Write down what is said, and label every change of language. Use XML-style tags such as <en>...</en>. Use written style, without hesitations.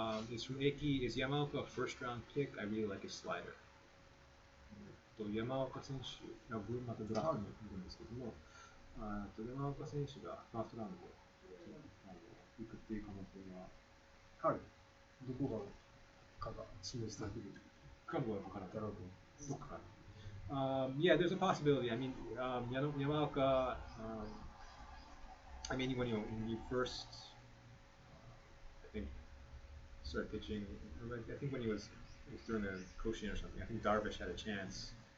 <en>It's from Eki. Is Yamaoka a first-round pick? I really like his slider.</en> <ja>山岡選手がまたドラフトにいるんですけども、山岡選手がファーストラウンドで行くっていう可能性は、はい、どこかが示してくるかもわからない。どこか。</ja> <en>Yeah, there's a possibility. I mean, Yamaoka. I mean, when you first, I think, started pitching, I think when he was during the Koshien or something, I think Darvish had a chance</en>